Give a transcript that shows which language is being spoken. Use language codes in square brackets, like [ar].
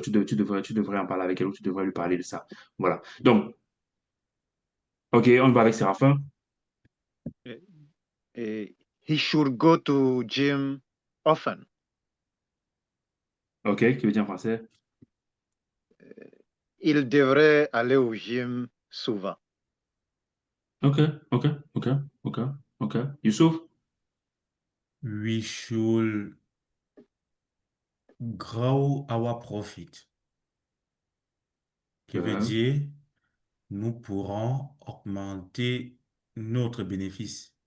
[fr] Tu devrais en parler avec elle ou tu devrais lui parler de ça. Voilà. Donc, OK, on va avec Séraphin. [en] He should go to gym often. [fr] OK, qui veut dire en français? Il devrait aller au gym souvent. OK, OK, OK, OK, OK. Youssouf? [en] We should grow our profit, [fr] qui veut dire nous pourrons augmenter notre bénéfice.